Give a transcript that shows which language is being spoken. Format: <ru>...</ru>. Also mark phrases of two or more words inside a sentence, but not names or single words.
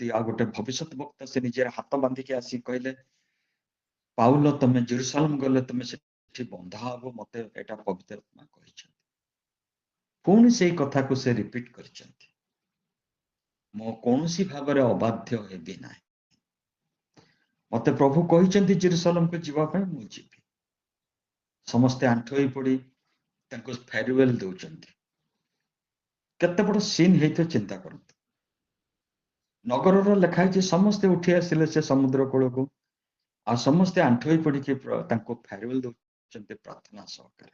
<or>ଆଉ ଗୋଟେ ଭବିଷ୍ୟତ ବକ୍ତା ସେ ନିଜେ ହାତ ବାନ୍ଧିକି ଆସି କହିଲେ, ପାଉଲ, ତମେ ଜେରୁସାଲେମ ଗଲେ ତମେ ସେଠି ବନ୍ଧା ହବ, ମତେ ଏଟା ପବିତ୍ର ଆତ୍ମା କହିଛନ୍ତି। ପୁଣି ସେଇ କଥାକୁ ସେ ରିପିଟ କରିଛନ୍ତି, ମୁଁ କୌଣସି ଭାବରେ ଅବାଧ୍ୟ ହେବି ନାହିଁ। ମତେ ପ୍ରଭୁ କହିଛନ୍ତି ଜେରୁଶାଲେମ କୁ ଯିବା ପାଇଁ ମୁଁ ଯିବି। ସମସ୍ତେ ଆଣ୍ଠୁ ହୋଇ ପଡି ତାଙ୍କୁ ଫେରୱେଲ ଦଉଛନ୍ତି। କେତେ ବଡ ସିନ୍ ହେଇଥିବ ଚିନ୍ତା କରନ୍ତୁ। ନଗରର ଲେଖା ହେଇଛି ସମସ୍ତେ ଉଠି ଆସିଲେ ସେ ସମୁଦ୍ର କୂଳକୁ ଆଉ ସମସ୍ତେ ଆଣ୍ଠୁ ହୋଇ ପଡିକି ତାଙ୍କୁ ଫେରୱେଲ ଦଉଛନ୍ତି ପ୍ରାର୍ଥନା ସହକାରେ।</or>